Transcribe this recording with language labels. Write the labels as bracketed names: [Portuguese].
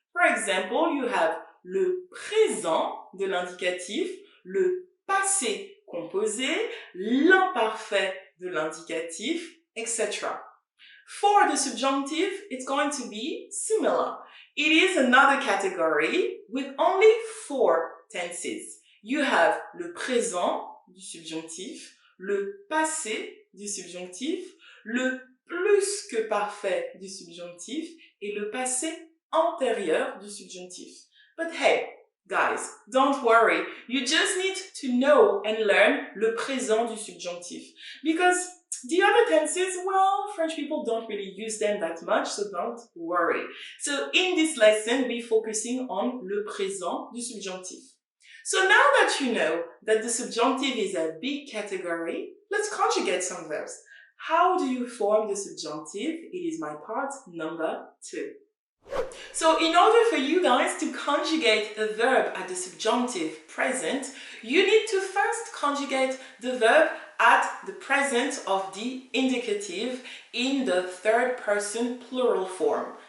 [English] For example, you have [French] le présent de l'indicatif, [English] le passé composé, l'imparfait de l'indicatif, etc. For the subjunctive, it's going to be similar. It is another category with only 4 tenses. You have [French] le présent du subjonctif, le passé du subjonctif, le plus que parfait du subjonctif et le passé antérieur du subjonctif. [English] But hey, guys, don't worry. You just need to know and learn [French] le présent du subjonctif. [English] Because the other tenses, well, French people don't really use them that much, so don't worry. So in this lesson, we're focusing on [French] le présent du subjonctif. [English] So now that you know that the subjunctive is a big category, let's conjugate some verbs. How do you form the subjunctive? It is my part number 2. So in order for you guys to conjugate a verb at the subjunctive present, you need to first conjugate the verb at the present of the indicative in the third person plural form.